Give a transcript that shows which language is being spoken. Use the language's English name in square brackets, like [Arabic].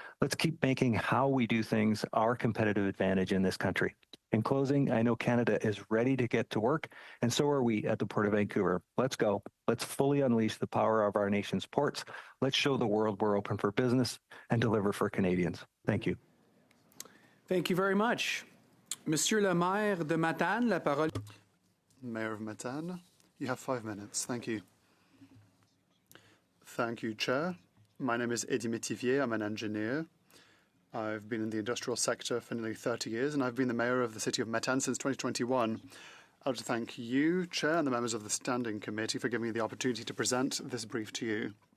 [English] Let's keep making how we do things our competitive advantage in this country. In closing, I know Canada is ready to get to work, and so are we at the Port of Vancouver. Let's go. Let's fully unleash the power of our nation's ports. Let's show the world we're open for business and deliver for Canadians. Thank you. Thank you very much. [French] Monsieur le maire de Matane, la parole. [English] Mayor of Matane, you have 5 minutes. Thank you. Thank you, Chair. My name is Eddy Métivier. I'm an engineer. I've been in the industrial sector for nearly 30 years, and I've been the mayor of the city of Matane since 2021. I'd like to thank you, Chair, and the members of the Standing Committee for giving me the opportunity to present this brief to you.